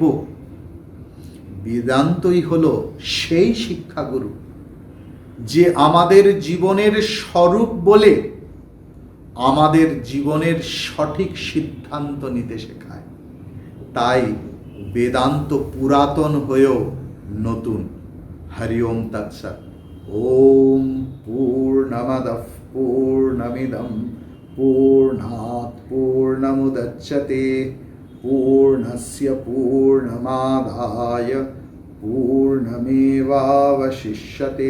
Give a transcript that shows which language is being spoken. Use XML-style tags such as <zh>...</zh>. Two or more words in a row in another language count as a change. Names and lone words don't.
<bn>বেদান্তই হলো সেই শিক্ষাগুরু যে আমাদের জীবনের স্বরূপ বলে আমাদের জীবনের সঠিক সিদ্ধান্ত নিতে শেখায়। তাই বেদান্ত পুরাতন হয়েও নতুন।</bn> <sa>হরি ওম তৎসৎ। ওম পূর্ণমদঃ পূর্ণমিদং পূর্ণাৎ পূর্ণমুদচ্যতে পূর্ণস্য পূর্ণমাদায় पूर्णमेवावशिष्यते।</sa>